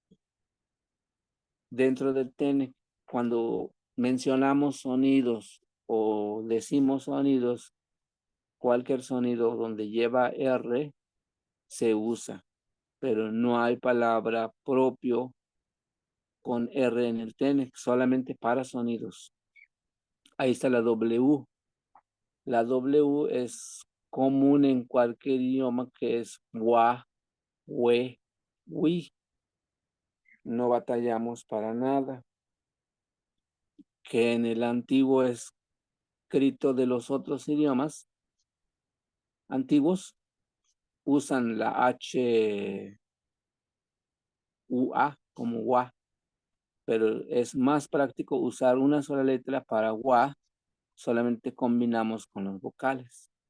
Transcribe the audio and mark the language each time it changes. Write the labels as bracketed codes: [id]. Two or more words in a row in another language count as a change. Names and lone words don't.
[es] Dentro del TENEC, cuando mencionamos sonidos o decimos sonidos, cualquier sonido donde lleva R se usa, pero no hay palabra propio con R en el TENEC, solamente para sonidos. Ahí está la W. La W es común en cualquier idioma, que es wa, we, wi. No batallamos para nada. Que en el antiguo escrito de los otros idiomas antiguos usan la H, UA como wa, pero es más práctico usar una sola letra para wa, solamente combinamos con los vocales.